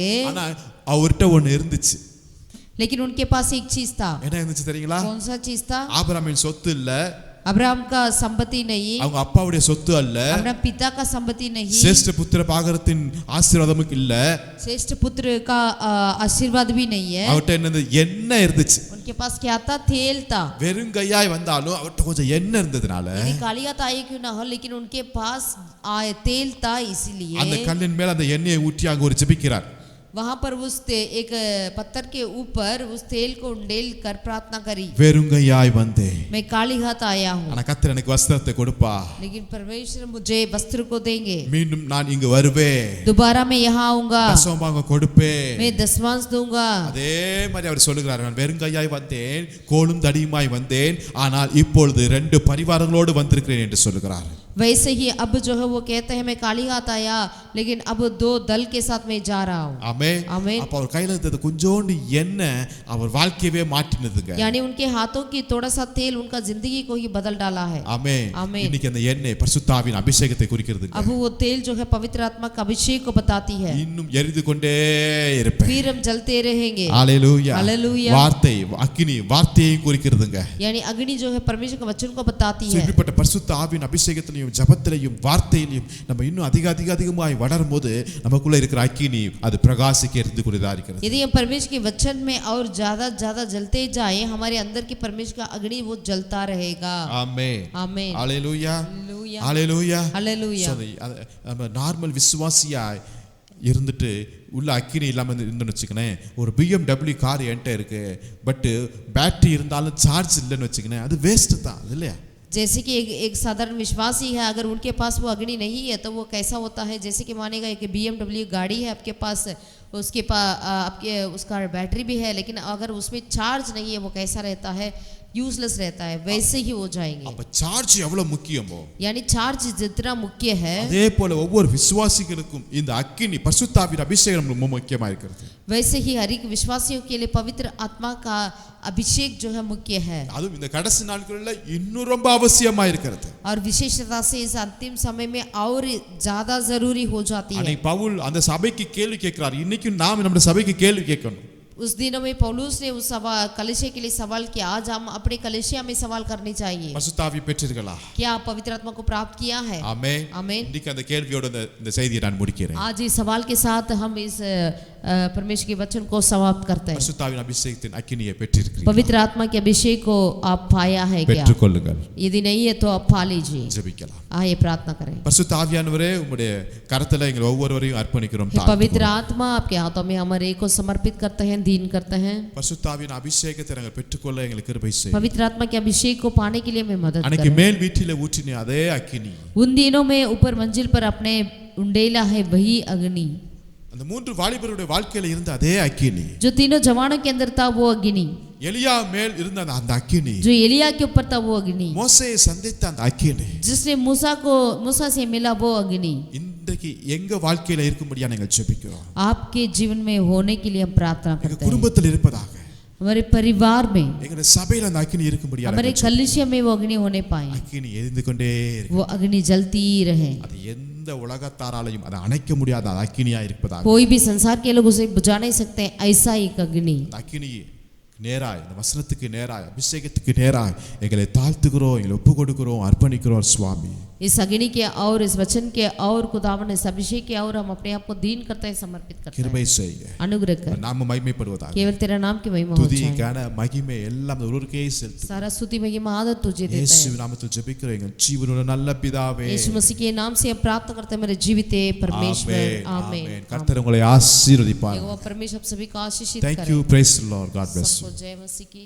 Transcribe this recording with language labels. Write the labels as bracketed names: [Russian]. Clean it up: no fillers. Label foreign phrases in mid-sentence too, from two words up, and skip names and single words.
[Tamil] ஆனா அவர்ட்ட ஒன்னு இருந்துச்சு. [Hindi] लेकिन उनके पास एक चीज था. [Tamil] என்ன இருந்துச்சு தெரியுங்களா? [Hindi] कौन सा चीज था? [Tamil] ஆபிரகாமின் சொத்து இல்ல, [Hindi] अब्राहम का संपत्ति नहीं, [Tamil] அவங்க அப்பாவுடைய சொத்து அல்ல, [Hindi] अपना पिता का संपत्ति नहीं, [Tamil] சேஷ்ட புத்திர பாகரத்தின் ஆசீர்வாதமும் இல்ல, [Hindi] श्रेष्ठ पुत्र का आशीर्वाद भी नहीं है. [Tamil] அவர்ட்ட என்னது எண்ணெய் இருந்துச்சு. [Hindi] उनके पास क्या था? तेल था. [Tamil] வெறும் கையாய் வந்தாலும் அவர்ட்ட கொஞ்சம் எண்ணெய் இருந்ததுனால [Hindi] काली हाथ आए क्यों ना हो, लेकिन उनके पास तेल था, [Tamil] அந்த [Hindi] इसीलिए [Tamil] கல்லின் மேல அந்த எண்ணெயை ஊற்றி அங்க ஒரு ஜெபிக்கிறார். [Hindi] वहां पर एक पत्थर के ऊपर उस तेल को उंडेल कर प्रार्थना करी, [Tamil] வெறுங்கையாய் வந்தேன், [Hindi] मैं काली हाथ आया हूँ, [Tamil] ஆனா கர்த்தர் எனக்கு வஸ்திரத்தை கொடுப்பா, [Hindi] लेकिन परमेश्वर मुझे वस्त्र को देंगे, [Tamil] மீண்டும் நான் இங்கு வருவேன், [Hindi] दोबारा मैं यहाँ आऊंगा, [Tamil] தசமபாகம் கொடுப்பேன். [Hindi] मैं दशमांश दूंगा. [Tamil] அதே மாதிரி அவர் சொல்லுகிறார், நான் வெறுங்கையாய் வந்தேன், கோலும் தடியுமாய் வந்தேன், ஆனால் இப்பொழுது 2 பரிவாரங்களோடு வந்திருக்கிறேன் என்று சொல்லுகிறார். [Hindi] वैसे ही अब जो है वो कहते हैं मैं काली हाथ आया, लेकिन अब 2 दल के साथ मैं जा रहा हूँ. [Tamil] ஆமென். ஆமென். அப்ப அவர் கையில இருந்தது கொஞ்சோண்டு எண்ணெய் அவர் வாழ்க்கையவே மாற்றினதுங்க. [Hindi] यानी उनके हाथों की थोड़ा सा तेल उनका जिंदगी को ही बदल डाला है. [Tamil] ஆமென். ஆமென். இன்னைக்கு அந்த எண்ணெய் பரிசுத்தாவின் அபிஷேகத்தை குறிக்கிறதுங்க. [Hindi] अब वो तेल जो है पवित्र आत्मा का अभिषेक को बताती है. [Tamil] இன்னும் எரிந்து கொண்டே இருப்பேன். [Hindi] फिर हम जलते रहेंगे. [Tamil] ஹalleluya. [Hindi] हालेलुया. [Tamil] வார்த்தை அக்கினி வார்த்தையை குறிக்கிறதுங்க. [Hindi] यानी अग्नि जो है परमेश्वर के वचन को बताती है. [Tamil] இப்படிப்பட்ட பரிசுத்த ஆவியின் அபிஷேகத்திலையும் ஜெபத்திலையும் வார்த்தையிலையும் நம்ம இன்னும் அதிகமாய் வளரும்போது நமக்குள்ள இருக்கிற அக்கினி அது பிரகாசிக்க இருந்து கொண்டே இருக்கிறது. [Hindi] यदि हम परमेश्वर के वचन में और ज्यादा जलते जाएं, हमारे अंदर की परमेश्वर का अग्नि वो जलता रहेगा. [Tamil] ஆமென். [Hindi] आमीन. [Tamil] ஹalleluya. [Hindi] हालेलुया. [Tamil] ஹalleluya. [Hindi] हालेलुया. [Tamil] நம்ம நார்மல் விசுவாசியாய் இருந்துட்டு உள்ள அக்கினி இல்லாமல் இருந்துன்னு வச்சுக்கனேன், ஒரு BMW கார் என்கிட்ட இருக்கு, [English] but battery [Tamil] இருந்தாலும் சார்ஜ் இல்லைன்னு வச்சுக்கனேன், அது வேஸ்ட் தான் இல்லையா? [Hindi] जैसे कि एक साधारण विश्वासी है, अगर उनके पास वो अग्नि नहीं है तो वो कैसा होता है, जैसे कि मानेगा एक BMW गाड़ी है आपके पास, उसके पास आपके उसका बैटरी भी है, लेकिन अगर उसमें चार्ज नहीं है वो कैसा रहता है, यूजलेस रहता है, वैसे ही हो जाएंगे. [Tamil] அப்ப சார்ஜ் எவ்வளவு முக்கியமோ, [Hindi] यानी चार्ज जितना मुख्य है, [Tamil] அதே போல ஒவ்வொரு விசுவாசிகளுக்கும் இந்த அக்கினி பரிசுத்தாவின் அபிஷேகம் ரொம்ப முக்கியமா இருக்கிறது. [Hindi] वैसे ही हर एक विश्वासियों के लिए पवित्र आत्मा का अभिषेक जो है मुख्य है. [Tamil] அதுவும் இந்த கடைசி நாட்களில் இன்னும் ரொம்ப அவசியமா இருக்கிறது. [Hindi] और विशेषता से इस अंतिम समय में और ज्यादा जरूरी हो जाती है. [Tamil] அன்னைக்கு பவுல் அந்த சபைக்கு கேள்வி கேட்கிறார், இன்னைக்கு நாம் நம்ம சபைக்கு கேள்வி கேட்கணும். [Hindi] उस दिनों में पौलुस ने उस कलीसिया के लिए सवाल किया, आज हम अपने कलीसिया में सवाल करनी चाहिए, [Tamil] பரிசுத்த ஆவி பெற்றீர்களா? [Hindi] क्या आप पवित्र आत्मा को प्राप्त किया है? [Tamil] ஆமென். [Hindi] आमीन. [Tamil] இன்னைக்கு அந்த கேள்வியோட இந்த செய்தியை நான் முடிக்கிறேன். [Hindi] आज इस सवाल के साथ हम इस परमेश्वर के वचन को समाप्त करते हैं. [Tamil] பரிசுத்த ஆவியின் அபிஷேகத்தின் அக்கினியை பெற்றிருக்கிறீர்கள். [Hindi] पवित्र आत्मा के अभिषेक को आप पाया है क्या? [Tamil] பெற்றுக்கொள்ளுங்கள். [Hindi] यदि नहीं है तो आप पा लीजिए. [Tamil] ஜெபிக்கலாம். [Hindi] आइए प्रार्थना करें. [Tamil] பரிசுத்த ஆவியானவரே, உம்முடைய கரத்துல எங்கள் ஒவ்வொருவரையும் அர்ப்பணிக்கிறோம். [Hindi] पवित्र आत्मा आपके हाथों में हमारे को समर्पित करते हैं, दीन करते हैं. [Tamil] பரிசுத்த ஆவியின் அபிஷேகத்தை நாங்கள் பெற்றுக்கொள்ள எங்களுக்கு கிருபை செய்யும். [Hindi] पवित्र आत्मा के अभिषेक को पाने के लिए हमें मदद [Tamil] அன்னைக்கு [Hindi] करें. [Tamil] மேல் வீட்டிலே ஊற்றின அதே அக்கினி, [Hindi] उन दिनों में ऊपर मंजिल पर अपने उंडेला है वही अग्नि, [Tamil] அந்த 3 வாலிபருடைய வாழ்க்கையில இருந்த அதே अக்கினி, [Hindi] जो तीनों जवानों के अंदर था वो अग्नि, [Tamil] எலியா மேல் இருந்த அந்த अக்கினி, [Hindi] जो एलिया के ऊपर था वो अग्नि, [Tamil] மோசேயை சந்தித்த அந்த अக்கினி, [Hindi] जिसने मूसा से मिला वो अग्नि [Tamil] இன்றைக்கு எங்க வாழ்க்கையில இருக்கும்படியா நாங்கள் ஜெபிக்கிறோம். [Hindi] आपके जीवन में होने के लिए हम प्रार्थना [Tamil] எங்க [Hindi] करते हैं. [Tamil] குடும்பத்தில் இருப்பதாக, [Hindi] हमारे परिवार में, [Tamil] எங்களுடைய சபையில அந்த अக்கினி இருக்கும்படியா [Hindi] हमारे कलीसिया में वो अग्नि होने पाए, [Tamil] अக்கினி எரிந்து கொண்டே இருக்கு. [Hindi] वो अग्नि जलती रहे. [Tamil] அது எந்த உலகத்தாராலையும் அதை அணைக்க முடியாத அந்த அக்கினியா இருப்பதாக, [Hindi] कोई भी संसार के लोग उसे बुझा नहीं सकते, ऐसा एक अग्नि. [Tamil] அந்த अக்கினி நேராய் இந்த வசனத்துக்கு நேராய் அபிஷேகத்துக்கு நேராய் எங்களை தாழ்த்துகிறோம், எங்களை ஒப்பு கொடுக்கிறோம், அர்ப்பணிக்கிறோம் சுவாமி. [Hindi] इस अग्नि के और इस वचन के और खुदावन इस अभिषेक के और हम अपने आप को दीन करते हैं, समर्पित करते हैं. [Tamil] கிருபை செய்யுங்க, [Hindi] अनुग्रह कर, [Tamil] நாம மகிமைப்படுவதாக. [Hindi] केवल तेरा नाम की महिमा हो [Tamil] துதி [Hindi] जाए. [Tamil] கன மகிமை எல்லாம் ஒருவருக்கே செலுத்து. [Hindi] सारा स्तुति महिमा आदर तुझे देते [Tamil] இயேசு [Hindi] हैं. [Tamil] நாமத்தில் ஜெபிக்கிறோம் எங்கள் ஜீவனுள்ள நல்ல பிதாவே. [Hindi] यीशु मसीह के नाम से हम प्राप्त करते हैं मेरे जीवित परमेश्वर. आमीन. [Tamil] கர்த்தர் உங்களை ஆசீர்வதிப்பார். [Hindi] यहोवा परमेश्वर आप सभी को आशीषित [English] Thank [Hindi] करे. [English] you, praise the Lord, God bless you. [Hindi] सबको जय मसीह की.